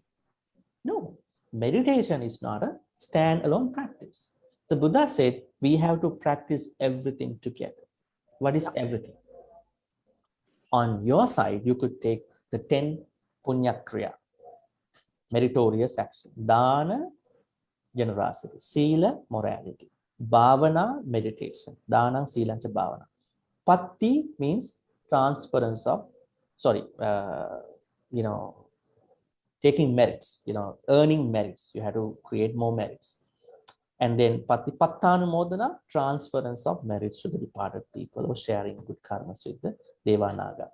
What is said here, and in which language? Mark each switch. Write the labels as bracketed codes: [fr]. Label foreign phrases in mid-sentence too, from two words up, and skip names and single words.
[en] No, meditation is not a standalone practice. The Buddha said, we have to practice everything together. What is everything? On your side, you could take the 10 [pi] punya kriya, [en] meritorious action, [pi] dana, generosity, sila, morality, bhavana, meditation, dana, sila, [en] and bhavana. Patti means transference of, taking merits, earning merits. You have to create more merits. And then pattanumodana, transference of merits to the departed people or sharing good karmas with the Devanaga.